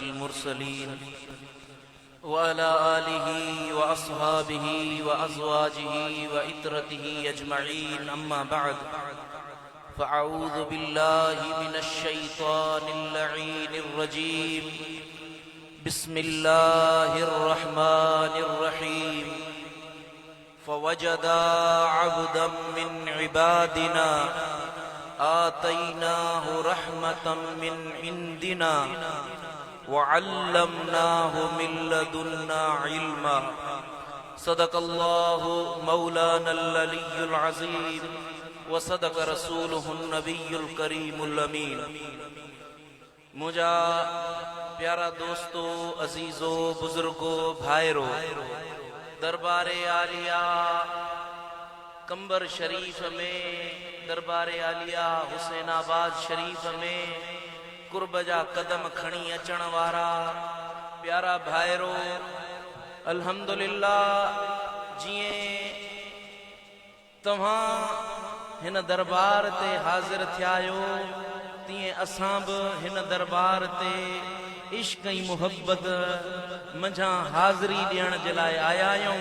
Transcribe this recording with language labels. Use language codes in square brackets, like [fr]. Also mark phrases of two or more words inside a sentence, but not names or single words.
[ar] المرسلين وعلى آله وأصحابه وأزواجه وإترته أجمعين أما بعد فأعوذ بالله من الشيطان اللعين الرجيم بسم الله الرحمن الرحيم فوجدا عبدا من عبادنا آتيناه رحمة من عندنا وعلمناه من لدنا علما صدق الله مولانا العلي العظيم وصدق رسوله النبي الكريم الأمين. [sd] मुझा प्यारा दोस्तों, अजीजों, बुजुर्गों, भाईरों, दरबारे आलिया कंबर शरीफ में, दरबारे आलिया हुसैनाबाद शरीफ में कुर्ब जा कदम खणी अचण वारा प्यारा भाईरो, अल्हम्दुलिल्लाह जिए तव्हां हिन दरबार ते हाजिर थियायो तीअं असां बि हिन दरबार ते इश्क ऐं मुहब्बत मंझां हाज़िरी ॾियण जे लाइ आया आहियूं।